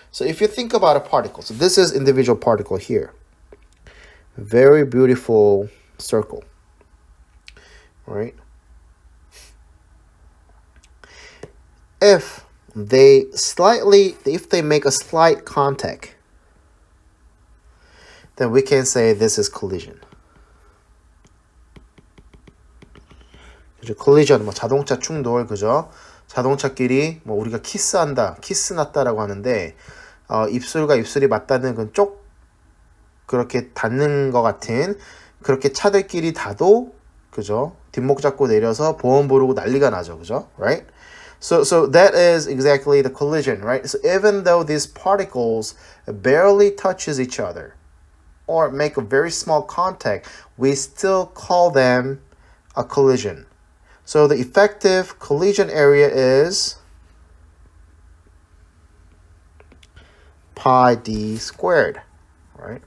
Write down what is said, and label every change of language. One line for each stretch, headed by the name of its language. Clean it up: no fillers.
English: So if you think about a particle, so this is individual particle here, very beautiful circle, right? If they make a slight contact, then we can say this is collision.
Korean: 그죠? collision, 뭐 자동차 충돌, 그죠? 자동차끼리 뭐 우리가 키스 났다라고 하는데 입술과 입술이 맞닿는 건 쪽 그렇게 닿는 것 같은 그렇게 차들끼리 닿도, 그죠? 뒷목 잡고 내려서 보험 부르고 난리가 나죠, 그죠?
English: Right? So that is exactly the collision, right? So even though these particles barely touches each other or make a very small contact, we still call them a collision. So the effective collision area is pi d squared, right?